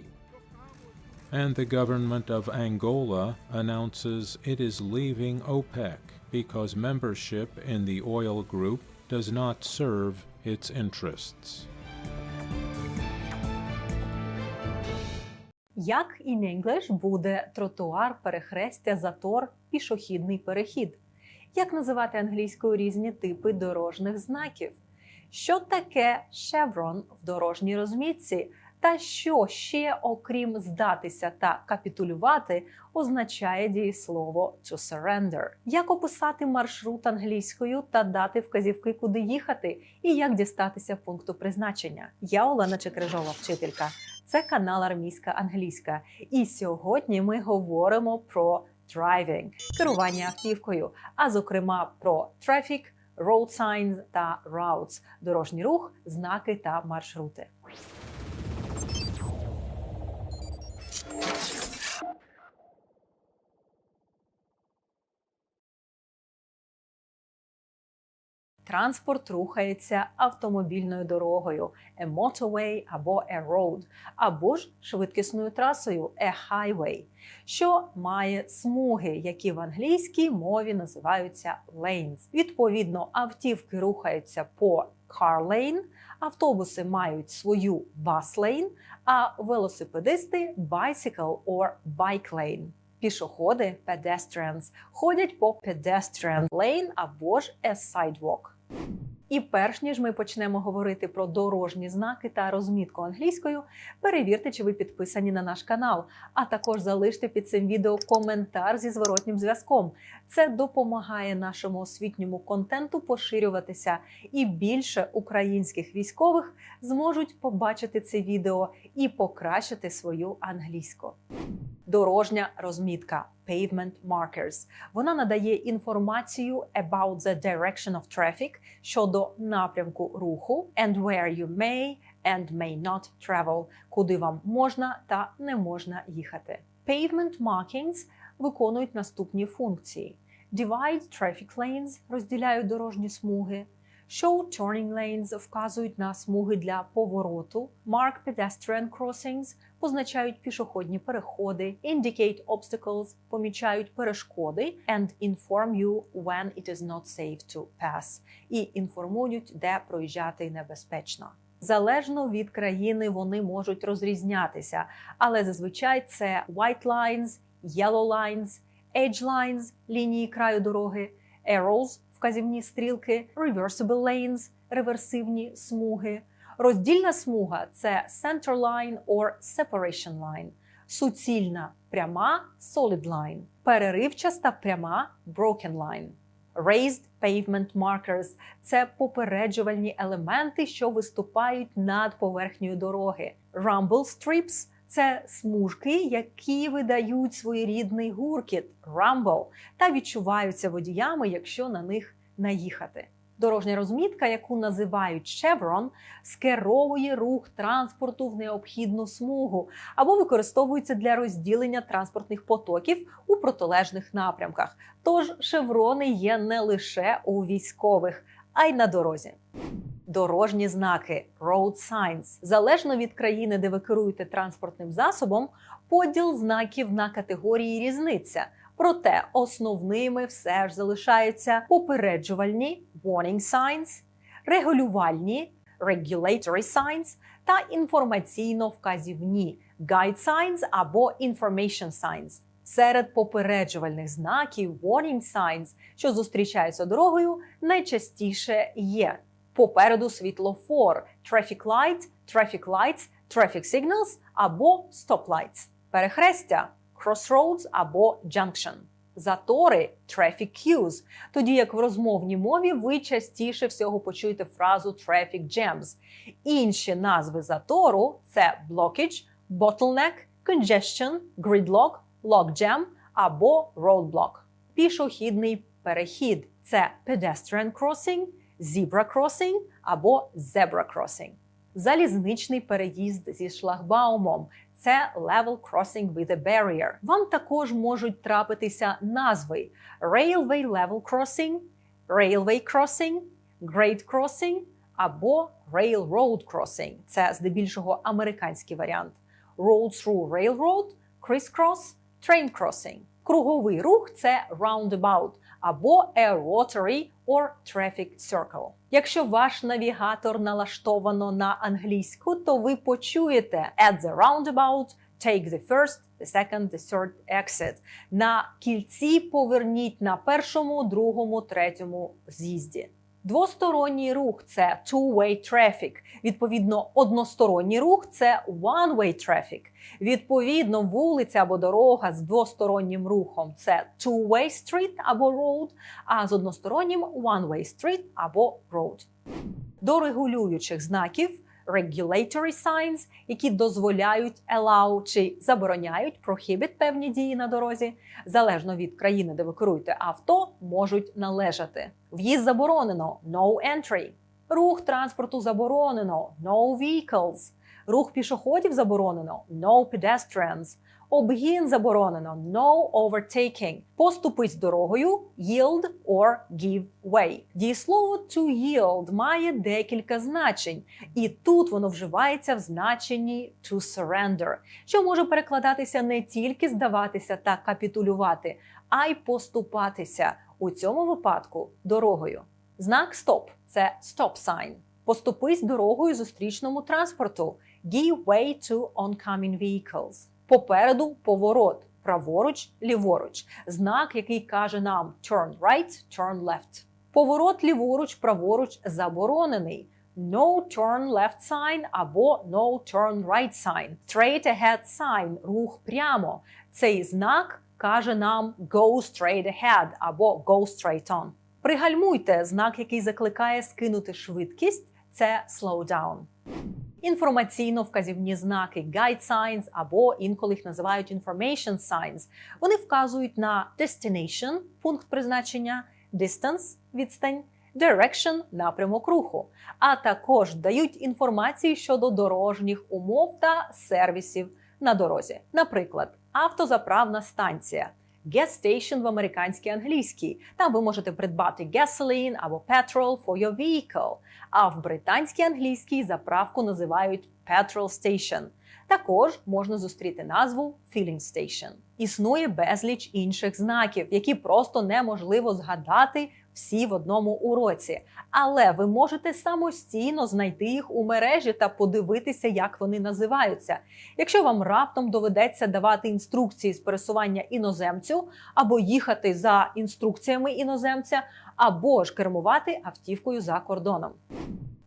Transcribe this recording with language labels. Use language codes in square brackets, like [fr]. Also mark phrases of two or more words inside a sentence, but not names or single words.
[en] And the government of Angola announces it is leaving OPEC because membership in the oil group does not serve its interests. [uk] Як [en] in English [uk] буде тротуар, перехрестя, затор, пішохідний перехід? Як називати англійською різні типи дорожніх знаків? Що таке chevron в дорожній розмітці? Та що ще, окрім здатися та капітулювати, означає дієслово [en] to surrender? [uk] Як описати маршрут англійською та дати вказівки, куди їхати? І як дістатися пункту призначення? Я Олена Чекрижова, вчителька. Це канал Армійська англійська. І сьогодні ми говоримо про driving – керування автівкою, а зокрема про [en] traffic, road signs [uk] та routes – дорожній рух, знаки та маршрути. Транспорт рухається автомобільною дорогою – [en] a motorway або a road, [uk] або ж швидкісною трасою – [en] a highway, [uk] що має смуги, які в англійській мові називаються lanes. Відповідно, автівки рухаються по [en] car lane, [uk] автобуси мають свою [en] bus lane, [uk] а велосипедисти – [en] bicycle or bike lane. [uk] Пішоходи – pedestrians ходять по [en] pedestrian lane [uk] або ж [en] a sidewalk. [uk] І перш ніж ми почнемо говорити про дорожні знаки та розмітку англійською, перевірте, чи ви підписані на наш канал, а також залиште під цим відео коментар зі зворотнім зв'язком. Це допомагає нашому освітньому контенту поширюватися, і більше українських військових зможуть побачити це відео і покращити свою англійську. Дорожня розмітка – [en] pavement markers. [uk] Вона надає інформацію [en] about the direction of traffic [uk] щодо напрямку руху [en] and where you may and may not travel, [uk] куди вам можна та не можна їхати. [en] Pavement markings [uk] виконують наступні функції. [en] Divide traffic lanes – [uk] розділяють дорожні смуги. [en] Show turning lanes [uk] вказують на смуги для повороту. [en] Mark pedestrian crossings [uk] позначають пішохідні переходи. [en] Indicate obstacles [uk] помічають перешкоди. [en] And inform you when it is not safe to pass. [uk] І інформують, де проїжджати небезпечно. Залежно від країни вони можуть розрізнятися, але зазвичай це [en] white lines, yellow lines, edge lines – [uk] лінії краю дороги, arrows – вказівні стрілки, [en] reversible lanes [uk] – реверсивні смуги. Роздільна смуга – це [en] center line or separation line. [uk] Суцільна пряма – [en] solid line. [uk] Переривчаста пряма – [en] broken line. Raised pavement markers – [uk] це попереджувальні елементи, що виступають над поверхнею дороги. [en] Rumble strips [uk] Це смужки, які видають своєрідний гуркіт – rumble, та відчуваються водіями, якщо на них наїхати. Дорожня розмітка, яку називають chevron, скеровує рух транспорту в необхідну смугу або використовується для розділення транспортних потоків у протилежних напрямках. Тож шеврони є не лише у військових, а й на дорозі. Дорожні знаки – [en] road signs. [uk] Залежно від країни, де ви керуєте транспортним засобом, поділ знаків на категорії різниця. Проте основними все ж залишаються попереджувальні – [en] warning signs, [uk] регулювальні – [en] regulatory signs [uk] та інформаційно-вказівні – [en] guide signs або information signs. [uk] Серед попереджувальних знаків – [en] warning signs, [uk] що зустрічаються дорогою, найчастіше є попереду світлофор – [en] traffic light, traffic lights, traffic signals або stop lights, [uk] перехрестя – crossroads або junction, затори – [en] traffic queues, [uk] тоді як в розмовній мові ви частіше всього почуєте фразу [en] traffic jams. [uk] Інші назви затору – це [en] blockage, bottleneck, congestion, gridlock, logjam або roadblock. [uk] Пішохідний перехід – це [en] pedestrian crossing, zebra crossing або zebra crossing. [uk] Залізничний переїзд зі шлагбаумом – це [en] level crossing with a barrier. [uk] Вам також можуть трапитися назви [en] railway level crossing, railway crossing, grade crossing або railroad crossing. [uk] Це здебільшого американський варіант. [en] Roll through railroad, crisscross, train crossing. [uk] Круговий рух – це [en] roundabout або a rotary or traffic circle. [uk] Якщо ваш навігатор налаштовано на англійську, то ви почуєте [en] at the roundabout, take the first, the second, the third exit. [uk] На кільці поверніть на першому, другому, третьому з'їзді. Двосторонній рух – це [en] two-way traffic. [uk] Відповідно, односторонній рух – це [en] one-way traffic. [uk] Відповідно, вулиця або дорога з двостороннім рухом – це [en] two-way street [uk] або road, а з одностороннім – [en] one-way street або road. [uk] До регулюючих знаків – [en] regulatory signs, [uk] які дозволяють allow чи забороняють prohibit певні дії на дорозі, залежно від країни, де ви керуєте авто, можуть належати. В'їзд заборонено – [en] no entry. [uk] Рух транспорту заборонено – [en] no vehicles. [uk] Рух пішоходів заборонено – [en] no pedestrians. [uk] Обгін заборонено – [en] no overtaking. [uk] Поступись дорогою – [en] yield or give way. [uk] Дієслово [en] to yield [uk] має декілька значень, і тут воно вживається в значенні [en] to surrender, [uk] що може перекладатися не тільки здаватися та капітулювати, а й поступатися, у цьому випадку дорогою. Знак stop – це [en] stop sign. [uk] Поступись дорогою зустрічному транспорту – [en] give way to oncoming vehicles. [uk] Попереду поворот, праворуч, ліворуч. Знак, який каже нам [en] turn right, turn left. [uk] Поворот ліворуч, праворуч заборонений. [en] No turn left sign або no turn right sign. Straight ahead sign – [uk] рух прямо. Цей знак каже нам [en] go straight ahead [uk] або [en] go straight on. [uk] Пригальмуйте – знак, який закликає скинути швидкість – це [en] slow down. [uk] Інформаційно-вказівні знаки [en] guide signs [uk] або інколи їх називають [en] information signs. [uk] Вони вказують на destination – пункт призначення, distance – відстань, direction – напрямок руху, а також дають інформацію щодо дорожніх умов та сервісів на дорозі. Наприклад, автозаправна станція – [en] gas station [uk] в американській англійській. Там ви можете придбати gasoline або [en] petrol for your vehicle. [uk] А в британській англійській заправку називають [en] petrol station. [uk] Також можна зустріти назву [en] filling station. [uk] Існує безліч інших знаків, які просто неможливо згадати всі в одному уроці. Але ви можете самостійно знайти їх у мережі та подивитися, як вони називаються. Якщо вам раптом доведеться давати інструкції з пересування іноземцю, або їхати за інструкціями іноземця, або ж кермувати автівкою за кордоном.